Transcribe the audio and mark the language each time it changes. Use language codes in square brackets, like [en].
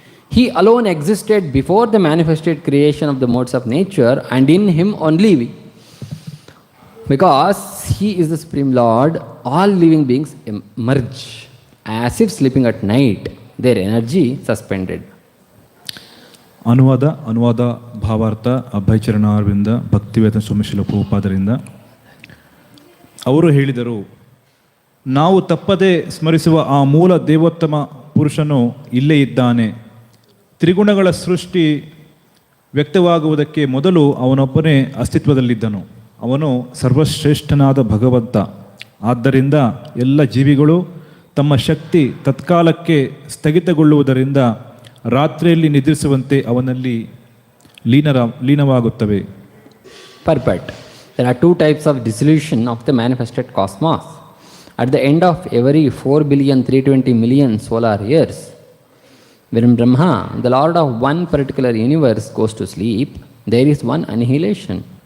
[en] He alone existed before the manifested creation of the modes of nature, and in him only we. Because he is the Supreme Lord, all living beings emerge as if sleeping at night, their energy suspended. [kn] ಅನುವಾದ ಭಾವಾರ್ಥ ಅಭಯಚರಣಾರವಿಂದ ಭಕ್ತಿವೇದಾಂತ ಸ್ವಾಮಿ ಶ್ರೀಲ ಪ್ರಭುಪಾದರಿಂದ. ಅವರು ಹೇಳಿದರು, ನಾವು ತಪ್ಪದೆ ಸ್ಮರಿಸುವ ಆ ಮೂಲ ದೇವೋತ್ತಮ ಪುರುಷನು ಇಲ್ಲೇ ಇದ್ದಾನೆ. ತ್ರಿಗುಣಗಳ ಸೃಷ್ಟಿ ವ್ಯಕ್ತವಾಗುವುದಕ್ಕೆ ಮೊದಲು ಅವನೊಬ್ಬನೇ ಅಸ್ತಿತ್ವದಲ್ಲಿದ್ದನು. ಅವನು ಸರ್ವಶ್ರೇಷ್ಠನಾದ ಭಗವಂತ. ಆದ್ದರಿಂದ ಎಲ್ಲ ಜೀವಿಗಳು ತಮ್ಮ ಶಕ್ತಿ ತತ್ಕಾಲಕ್ಕೆ ಸ್ಥಗಿತಗೊಳ್ಳುವುದರಿಂದ ರಾತ್ರಿಯಲ್ಲಿ ನಿದ್ರಿಸುವಂತೆ ಅವನಲ್ಲಿ ಲೀನವಾಗುತ್ತವೆ. [en] Purport. There are two types of dissolution of the manifested cosmos. At the end of every 4,320,000,000 solar years, when Brahma, the Lord of one particular universe, goes to sleep, there is one annihilation.